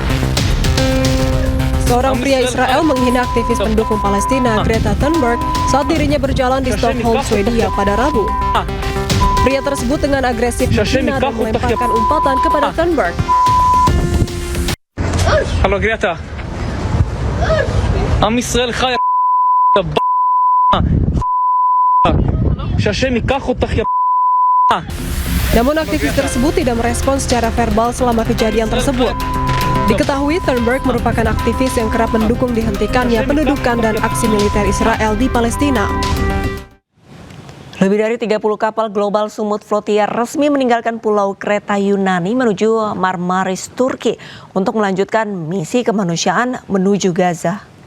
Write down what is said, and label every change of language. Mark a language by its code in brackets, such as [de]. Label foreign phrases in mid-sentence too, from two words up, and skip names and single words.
[id] Seorang pria Israel menghina aktivis pendukung Palestina Greta Thunberg saat dirinya berjalan di Stockholm, Swedia pada Rabu. Pria tersebut dengan agresif menghina dan melemparkan umpatan kepada Thunberg. Halo Greta. [he] עם ישראל חי, שהשם ייקח אותך, [id] Namun aktivis tersebut tidak merespons secara verbal selama kejadian tersebut. Diketahui Thunberg merupakan aktivis yang kerap mendukung dihentikannya pendudukan dan aksi militer Israel di Palestina. Lebih dari 30 kapal Global Sumut Flotia resmi meninggalkan Pulau Kreta Yunani menuju Marmaris, Turki untuk melanjutkan misi kemanusiaan menuju Gaza.